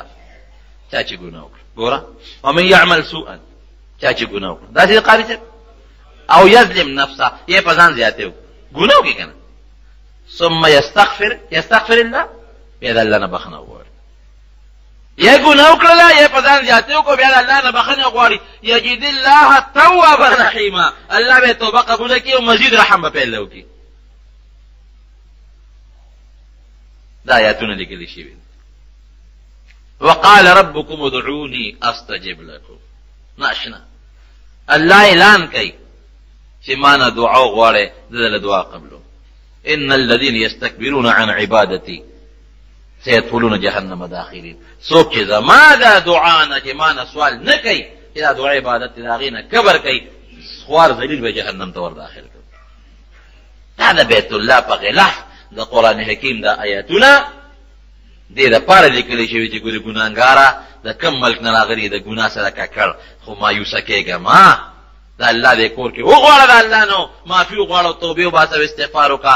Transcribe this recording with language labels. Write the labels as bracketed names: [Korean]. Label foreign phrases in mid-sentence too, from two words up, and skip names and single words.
[Pashto] چا چې ګناه وکړه ګوره، [Arabic] ومن یعمل سوءا، [Pashto] چا چې ګناه وکړه داسې قاري صاحب، [Arabic] او یظلم نفسه، [Pashto] یې په ځان زیاتی وکړه، ګناه وکړي که نه، [Arabic] ثم یستغفر الله، [Pashto] بیا د الله نه بخښنه وغواړي. یا ګناه وکړله یا په ځان زیاتی وکړو، بیا د الله نه بخښنه غواړي. [Arabic] یجد الله توابا رحیما، [Pashto] الله به توبه قبوله کړي او مزید رحم به پیدا وکړي. دا آیاتونه لیکلي شوي. [Arabic] وقال ربكم ادعوني استجب لكم. [Pashto] ناشنا الله اعلان کوي چې ما نه دعا غواړئ، دله دعا قبلو. [Arabic] ان الذين يستكبرون عن عبادتي سيدخلون جهنم داخلين. [Pashto] څوک چې زما دا دعا نه، چې ما نه سوال نه کوي، چې دا دعا عبادت د هغې نه کبر کوي، خوار ذلیل به جهنم ته ور داخل کړي. دا د بیت الله په غلاف د قرآن حکیم دا آیاتونه دې دپاره لیکلی شوي چې ګورې ګناهګاره د کم ملک نه راغلي، د ګناه سره ککړ، خو مایوسه کېږه ما، د الله دې کور کې وغواړه، د الله نو معافي وغواړه او توبې وباسه او استغفار وکړه.